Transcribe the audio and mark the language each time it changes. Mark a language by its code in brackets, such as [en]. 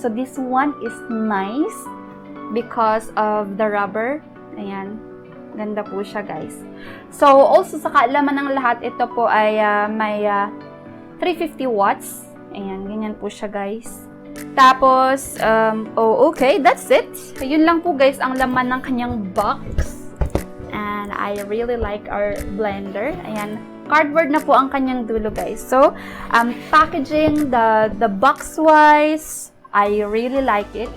[en] So this one is nice because of the rubber. [tl] Ayan, ganda po siya guys. So also sa kaalaman ng lahat, ito po ay may 350 watts. Ayan, ganyan po siya guys. Tapos, okay, [en] that's it. [tl] Yun lang po guys ang laman ng kanyang box. [en] And I really like our blender. [tl] Ayan, cardboard na po ang kanyang dulo guys. [en] So, packaging, the box wise, I really like it.